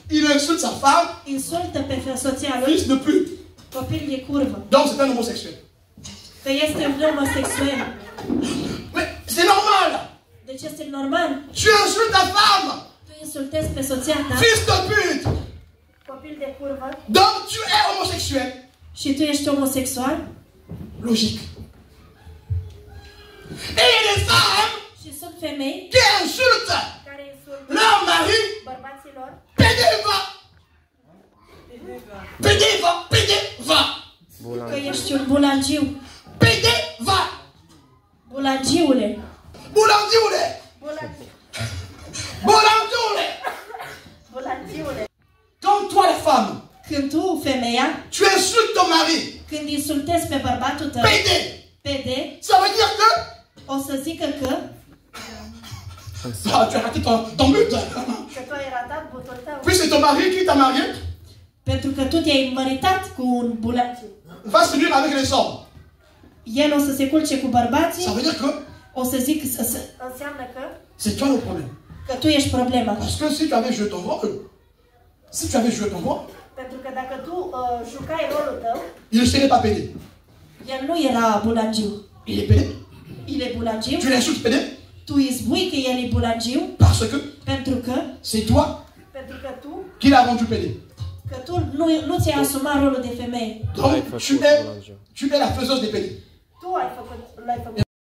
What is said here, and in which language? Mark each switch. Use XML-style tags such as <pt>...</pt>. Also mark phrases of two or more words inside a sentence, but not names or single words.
<fr>insultes sa femme,</fr> <ro>insultă pe soția lui,</ro> <fr>fils de pute.</fr> <ro>copil de curvă.</ro> <fr>Donc c'est un homosexuel.</fr> <ro>Că este un homosexuel.</ro> <fr>Mais c'est normal.</fr> <ro>Deci este normal.</ro> <fr>Tu insultes ta femme,</fr> <ro>Tu insultezi pe soția ta,</ro> <fr>fils de pute.</fr> <ro>copil de curvă,</ro> <fr>Donc tu es homosexuel.</fr> <ro>și tu ești homosexual.</ro> <fr>Logique. Et il y a des femmes</fr> <ro>Și sunt femei</ro> <fr>qui insultent</fr> <ro>care insultă</ro> <fr>leur mari.</fr> <ro>bărbaților.</ro> <fr>PD va. PD va. PD va.</fr> <ro>Că ești un bulangiu. PD va. Bulangiule. Boulangiule. Boulangiule. Bulangiule. Quand toi la femme, Când tu, femeia, tu insultes ton mari. când insultezi pe bărbatul tău,</ro> <fr>PD.</fr> <ro>PD,</ro> <fr>Ça veut dire que</fr> <ro>o să zică că</ro> <fr>ah, tu as raté ton but.</fr> <ro>tu ai ratat butul tău.</ro> <fr>Puis c'est ton mari qui t'a marié.</fr> <ro>Pentru că tu te-ai măritat cu un bulangiu.</ro> <fr>Va se nuire avec les hommes.</fr> <ro>El o să se culce cu</ro> <fr>Ça</fr> <ro>bărbații,</ro> <fr>veut dire que</fr> <ro>o să zic, înseamnă că</ro> <fr>c'est toi le problème.</fr> <ro>tu ești problema.</ro> <fr>Parce que si tu avais joué ton rôle, si tu avais joué ton rôle,</fr> <ro>Pentru că dacă tu jucai rolul tău,</ro> <fr>il ne serait pas pédé.</fr> <ro>el nu era bulangiu.</ro> <fr>Il est pédé.</fr> <ro>El e bulangiu.</ro> <fr>Tu l'insultes pédé</fr> <ro>Tu îi spui că el e bulangiu</ro> <fr>parce que</fr> <ro>pentru că</ro> <fr>c'est toi qui l'as rendu pédé.</fr> <ro>tu nu ți-ai asumat rolul de femeie.</ro> <fr>Donc tu es la faiseuse des pédés.</fr> <ro>Tu l-ai făcut.</ro>